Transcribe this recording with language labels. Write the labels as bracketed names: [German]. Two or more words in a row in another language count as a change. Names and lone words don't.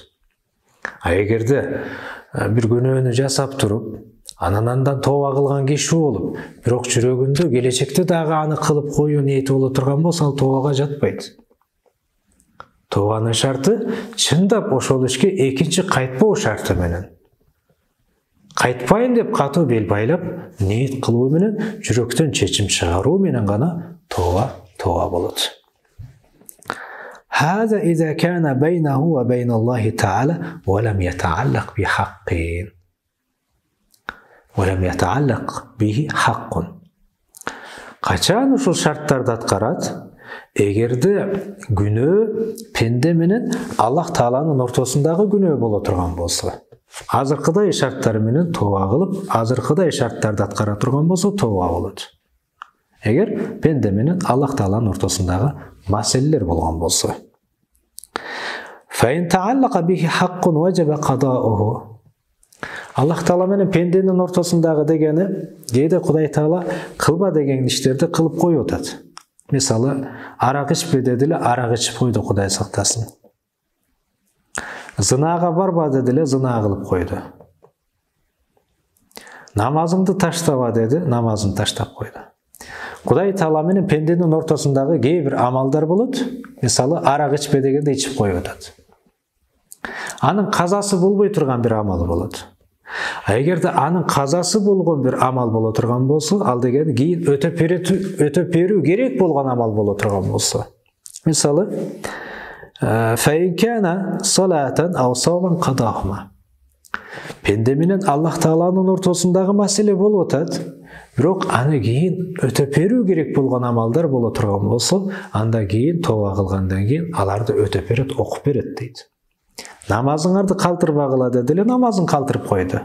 [Kyrgyz] Эгерде бир күнөөнү жасап туруп, андан тооба кылган киши болуп, бирок жүрөгүндө келечекте дагы аны кылып коюу ниети боло турган болсо, ал тообага жатпайт. Тообанын шарты чындап ошол ишке экинчи кайтпоо шарты менен. Кайтпайм деп катуу бел байлап, ниет кылуу менен, жүрөктөн чечим чыгаруу менен гана тооба болот. [Arabic] هذا إذا كان بينه وبين الله تعالى ولم يتعلق بحق. ولم يتعلق به حق. [Kyrgyz] Качан ушул шарттарды аткарат? Эгерде күнөө пенде менен Аллах Тааланын ортосундагы күнөө боло турган болсо, азыркыдай шарттар менен тооба кылып, азыркыдай шарттарды аткара турган болсо тооба болот. Эгер пенде менен Аллах Тааланын ортосундагы маселелер болгон болсо. [Arabic] فإن تعلق به حق وجب قضاؤه. [Kyrgyz] Аллах Таала менен пенденин ортосундагы дегени, кээде Кудай Таала кылба деген иштерди кылып коюп атат. Мисалы, арак ичпе деди эле, арак ичип койду, Кудай сактасын. Зынага барба деди эле, зына кылып койду. Намазыңды таштаба деди, намазын таштап койду. Кудай Таала менен пенденин ортосундагы кээ бир амалдар болот. Мисалы, арак ичпе дегенде ичип коюп атат. Анын казасы болбой турган бир амал болот. Эгерде анын казасы болгон бир амал боло турган болсо, ал деген кийин өтөп берүү керек болгон амал боло турган болсо. Мисалы, [Arabic] فَإِنْ كَانَ صَلَاةً أَوْ صَوْمًا قَضَاهُمَا. [Kyrgyz] Пенде менен Аллах Тааланын ортосундагы маселе болуп атат, бирок аны кийин өтөп берүү керек болгон амалдар боло турган болсо, анда кийин тооба кылгандан кийин аларды өтөп берет, окуп берет дейт. Намазыңарды калтырбагыла деди эле, намазын калтырып койду.